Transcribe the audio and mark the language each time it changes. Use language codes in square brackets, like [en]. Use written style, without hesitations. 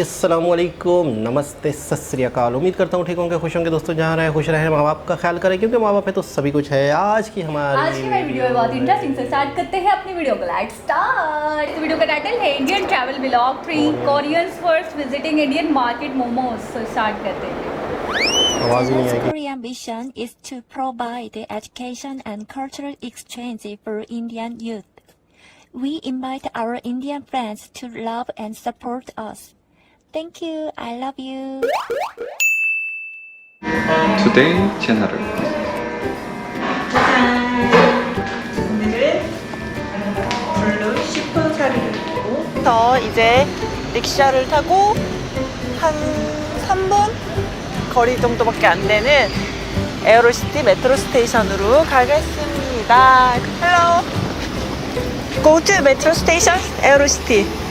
[hi] अस्सलाम वालेकुम, नमस्ते, सत श्री अकाल। उम्मीद करता हूँ ठीक होंगे, खुश होंगे। दोस्तों जहाँ रहे खुश रहे, माँ बाप का ख्याल करें, क्योंकि माँ बाप है तो सभी कुछ है। आज की मेरी वीडियो बहुत इंटरेस्टिंग से स्टार्ट करते हैं अपनी वीडियो को। [en] Let's start. [hi] वीडियो का टाइटल है [en] Indian travel vlog 3 Koreans first visiting Indian market momos. [hi] Start करते हैं। [en] Korean mission is to provide education and cultural exchange for Indian youth. We invite our Indian friends to love and support us. Thank you. I love you. [ko] Today 채널을 오늘은 블루 슈퍼카를 타고 이제 릭샤를 타고 한 3분 거리 정도밖에 안 되는 에어로시티 메트로 스테이션으로 가겠습니다. [en] Hello. Go to metro station, Aerocity.